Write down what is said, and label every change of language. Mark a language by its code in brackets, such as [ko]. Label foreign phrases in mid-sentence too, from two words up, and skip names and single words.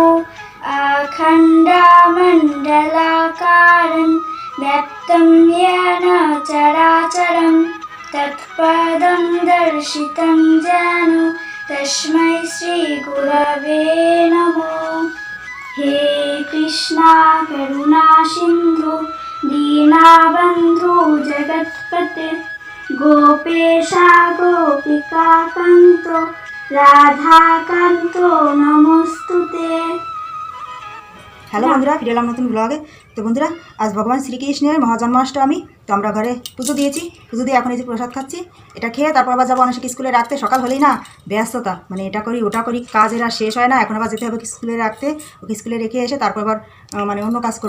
[sa] अखण्डमण्डलाकारं व्याप्तं येन चराचरं तत्पदं दर्शितं येन तस्मै श्रीगुरवे नमः। हे कृष्णा करुणा सिन्धु दीनबन्धु जगत्पते गोपेशा गोपिकान्तो राधाकान्तो नमोस्तुते। [bn] হ্যালো বন্ধুরা, ফিরে এলাম নতুন ব্লগে। তো বন্ধুরা, আজ ভগবান শ্রীকৃষ্ণের মহাজন্মাষ্টমী। তো আমরা ঘরে পুজো দিয়েছি, পুজো দিয়ে এখন এই যে প্রসাদ খাচ্ছি। এটা খেয়ে তারপর আবার যাবো অনেক স্কুলে রাখতে। সকাল হলেই না ব্যস্ততা, মানে এটা করি ওটা করি, কাজের আর শেষ হয় না। এখন আবার যেতে হবে স্কুলে রাখতে, ওকে স্কুলে রেখে এসে তারপর আবার মানে অন্য কাজ করব।